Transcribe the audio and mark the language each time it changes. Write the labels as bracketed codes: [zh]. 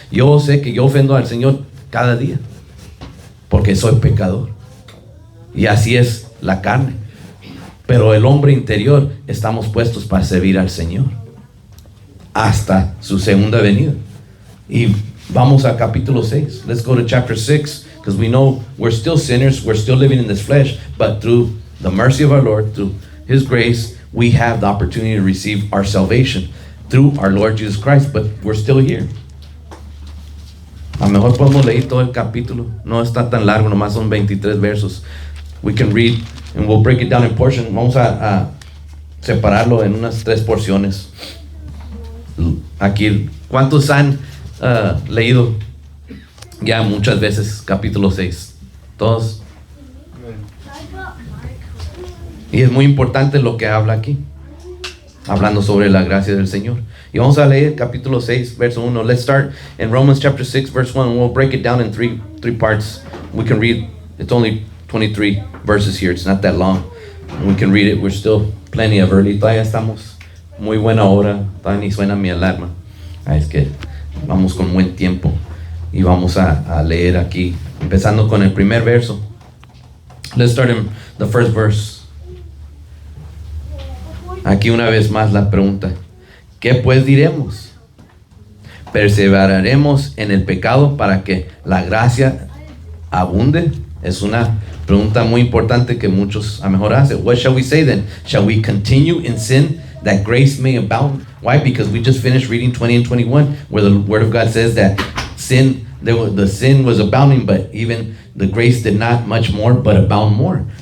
[es] Yo sé que yo ofendo al Señor cada día, porque soy pecador. Y así es la carne. Pero el hombre interior estamos puestos para servir al Señor hasta su segunda venida. Y vamos a capítulo 6. [en] Let's go to chapter 6, because we know we're still sinners, we're still living in this flesh, but through the mercy of our Lord, through His grace, we have the opportunity to receive our salvation through our Lord Jesus Christ, but we're still here. [es] A lo mejor podemos leer todo el capítulo, no está tan largo, nomás son 23 versos. [en] We can read and we'll break it down in portions. [es] Vamos a separarlo en unas 3 porciones. Aquí, ¿cuántos han leído ya muchas veces capítulo 6? ¿Todos? Y es muy importante lo que habla aquí, hablando sobre la gracia del Señor. Y vamos a leer capítulo 6, verso 1. [en] Let's start in Romans chapter 6, verse 1. We'll break it down in three parts. We can read, it's only 23 verses here. It's not that long. We can read it. We're still plenty of early. [es] Todavía estamos muy buena hora. Todavía ni suena mi alarma. Es que vamos con buen tiempo. Y vamos a leer aquí, empezando con el primer verso. [en] Let's start in the first verse. [es] Aquí una vez más la pregunta: ¿qué pues diremos? ¿Perseveraremos en el pecado para que la gracia abunde? Es una pregunta muy importante que muchos a mejor hacen. [en] What shall we say then? Shall we continue in sin that grace may abound? Why? Because we just finished reading 20 and 21, where the Word of God says that the sin was abounding, but even the grace did not much more, but abound more.